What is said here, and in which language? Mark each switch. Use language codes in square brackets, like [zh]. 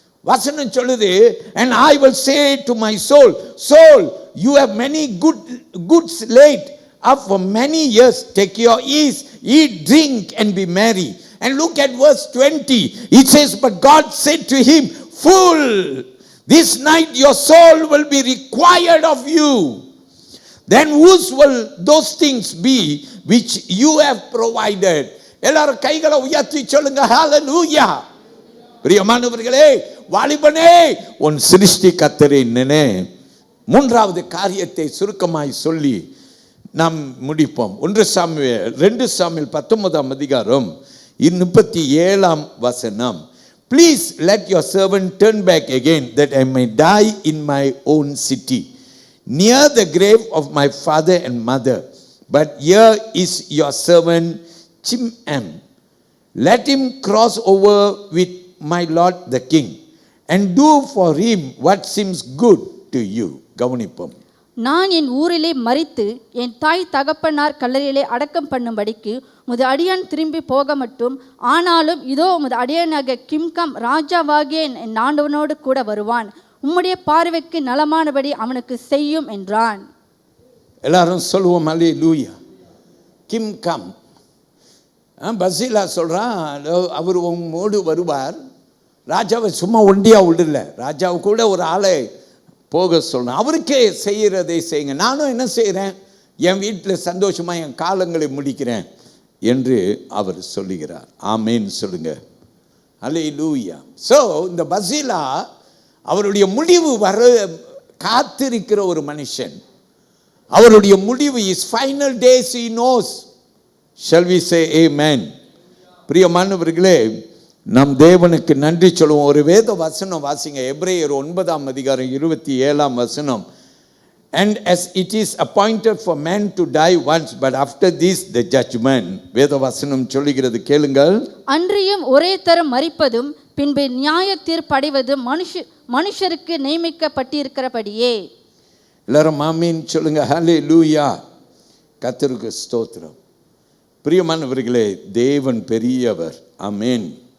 [ta] வசனம் சொல்லுது, [en] and I will say to my soul, soul, you have many goods laid up for many years, take your ease, eat, drink and be merry. And look at verse 20. It says, but God said to him, fool, this night your soul will be required of you. Then whose will those things be which you have provided? [ta] எல்லாரும் கைகளை உயர்த்தி சொல்லுங்க, ஹalleluya. பிரியமானவர்களே, வாலிபனே, உன் சிருஷ்டி கர்த்தரை நினை. 3வது காரியத்தை சுருக்கமாய் சொல்லி நாம் முடிப்போம். 2 சாமுவேல் 19ஆம் அதிகாரம் 37ஆம் வசனம். [en] Please let your servant turn back again, that I may die in my own city, near the grave of my father and mother. But here is your servant Chimham. Let him cross over with my lord the king, and do for him what seems good to you. [ta] கவனிப்போம். நான் என் ஊரிலே மரித்து என் தாய் தகப்பனார் கல்லறையிலே அடக்கம் பண்ணும்படிக்கு உமது அடியான் திரும்பி போக மட்டும், ஆனாலும் இதோ உமது அடியானாக கிம்காம் ராஜாவாகிய என் ஆண்டவனோடு கூட வருவான், உம்முடைய பார்வைக்கு நலமானபடி அவனுக்கு செய்யும் என்றான். எல்லாரும் சொல்லுவோம் அல்லேலூயா. கிம்காம். பசீலா சொல்றான், அவர் உம்மோடு வருவார். ராஜாவை சும்மா ஒண்டியா விடல, ராஜாவை கூட ஒரு ஆளை போக சொல்லணும். அவருக்கே செய்கிறதை செய்யுங்க, நானும் என்ன செய்கிறேன், என் வீட்டில் சந்தோஷமாக என் காலங்களை முடிக்கிறேன் என்று அவர் சொல்லுகிறார். ஆமேன் சொல்லுங்க. அல்லேலூயா. ஸோ இந்த பசீலா அவருடைய முடிவு வர காத்திருக்கிற ஒரு மனுஷன். அவருடைய முடிவு [en] Is final days he knows. Shall we say amen? [ta] பிரியமானவர்களே, நம் தேவனுக்கு நன்றி சொல்லுவோம். ஒரு வேத வசனம் வாசிங்க, எபிரேயர் 9ஆம் அதிகாரம் 27ஆம் வசனம். [en] And as it is appointed for man to die once, but after this the judgment. [ta] வேத வசனம் சொல்லுகிறது, கேளுங்கள். அன்றியும் ஒரே தரம் மரிப்பதும் பின்பு நியாய தீர்ப்படைவதும் மனுஷருக்கு நியமிக்கப்பட்டிருக்கிறபடியே. எல்லாரும் ஆமீன் சொல்லுங்க. ஹல்லேலூயா. கர்த்தருக்கு ஸ்தோத்திரம். பிரியமானவர்களே, தேவன் பெரியவர். ஆமேன்.